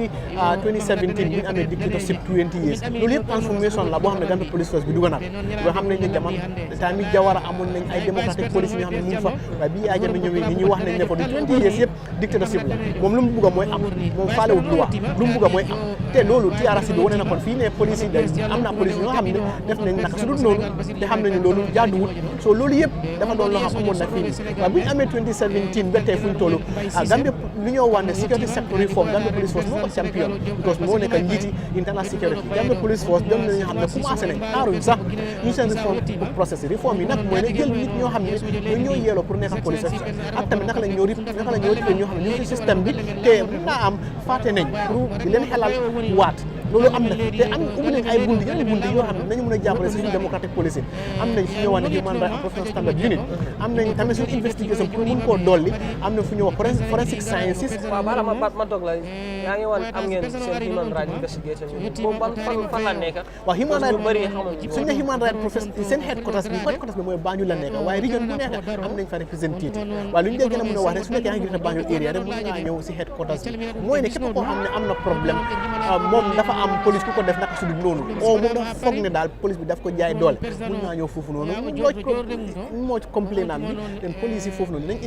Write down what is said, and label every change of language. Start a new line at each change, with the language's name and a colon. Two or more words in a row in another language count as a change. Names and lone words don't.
Wolof: 2017 bi ñu amee dictatorship 20 years loolu yëpp transformation la boo xam ne Gambia Police Force bi dugg na boo xam ne ne jamono time yi Jawara amoon nañ ay
English: democratic police
Wolof: yoo xam ne mu ngi fa waaye bi Yaya Jammeh ñëwee ni ñuy wax nañ ne ko du 20 years yëpp dictatorship la moom lu mu bugg mooy am moom faalewut loi lu mu bugg mooy am te loolu TRRC bi wane na kon fii ne police yi am na police yoo xam ne def nañ naka su dul noonu te xam nañu loolu jaaduwul so loolu yëpp dafa doon loo xam amoon na fii waaye bu ñu amee 2017 ba tey fu ñu toll Gambia lu ñoo wax ne
English: security sector reform
Wolof: Gambia Police Force moo ko champion because moo nekk njiiti
English: internal security
Wolof: Gambia Police Force doon nañu xam ne commencé nañ xaaruñ sax ñu seen
English: reform process
Wolof: reform yi nag mooy ne jël nit ñoo xam ne ñoo yeeloo pour nekk
English: police officer
Wolof: ak tamit naka lañ ñoo rip ñoo xam ne ñu ngi si système bi te mën naa am fàtte nañ pour di leen xelal waat loolu am na te am ubbi nañ ay bunt yeneen bunt yoo xam ne nañu mën a jàppale si suñu démocratique policy am nañ fu ñëw wax ne
English: human rights and professional standard unit
Wolof: am nañ tamit suñu investigation pour mun koo dolli am na fu ñëw wax
English: forensic sciences.
Wolof: waaw bala ma dog la yaa ngi woon am ngeen seen
English: human rights investigation
Wolof: boobu fan la nekk. waaw
English: human rights
Wolof: bëri xamuñ suñu ne
English: human rights professional
Wolof: seen headquarters bi mooy Banjul la nekk waaye région bu nekk am nañ fa représentative waaye lu ñu dee gën a mën a wax rek su nekkee yaa ngi gis Banjul area rek mën ngaa ñëw si headquarters bi mooy ne képp koo xam ne am na problème moom dafa am police ku ko def naka su dul noonu moom dafa foog ne daal police bi daf ko jaay doole mën ngaa ñëw foofu noonu moo complain am bi den police yi foofu noonu nañ